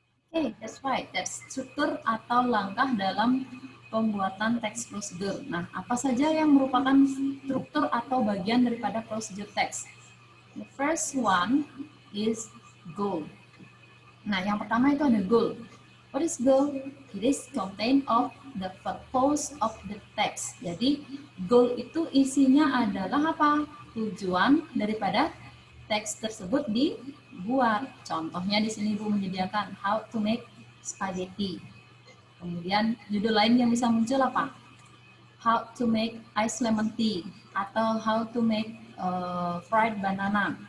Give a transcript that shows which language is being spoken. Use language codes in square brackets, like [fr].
[en] Okay, that's right. [id] That's struktur atau langkah dalam pembuatan teks prosedur. Nah, apa saja yang merupakan struktur atau bagian daripada prosedur teks? [en] The first one is goal. [id] Nah, yang pertama itu ada goal. [en] What is goal? It is content of the purpose of the text. [id] Jadi, goal itu isinya adalah apa? Tujuan daripada teks tersebut dibuat. Contohnya di sini Ibu menyediakan [en] how to make spaghetti. [id] Kemudian judul lain yang bisa muncul apa? [en] How to make ice lemon tea [id] atau [en] how to make fried banana.